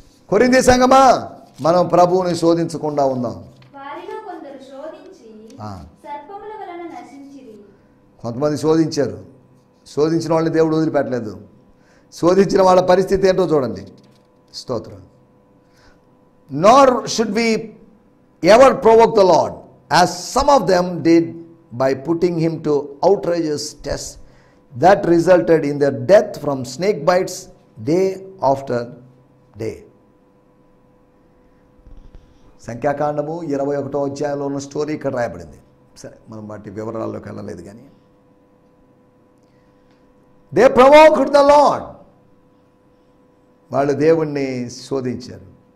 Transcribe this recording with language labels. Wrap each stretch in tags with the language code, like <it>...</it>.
<te>కొరింథీ సంఘమా, మనం ప్రభువుని శోధించకుండా ఉందాం. వారిలో కొందరు శోధించి సర్పముల వలన నశించిరి. కొంతమంది శోధించారు, శోధించిన వాళ్ళని దేవుడు వదిలిపెట్టలేదు. శోధించిన వాళ్ళ పరిస్థితి ఏంటో చూడండి. స్తోత్రం.</te> <en>Nor should we ever provoke the Lord, as some of them did by putting him to outrageous tests that resulted in their death from snake bites day after day.</en> <te>సంఖ్యాకాండము 21వ అధ్యాయంలో ఉన్న స్టోరీ ఇక్కడ రాయబడింది. సరే, మనం వాటి వివరాల్లోకి వెళ్ళలేదు. కానీ</te> <en>they provoked the Lord,</en> <te>వాళ్ళు దేవుణ్ణి శోధించారు.</te>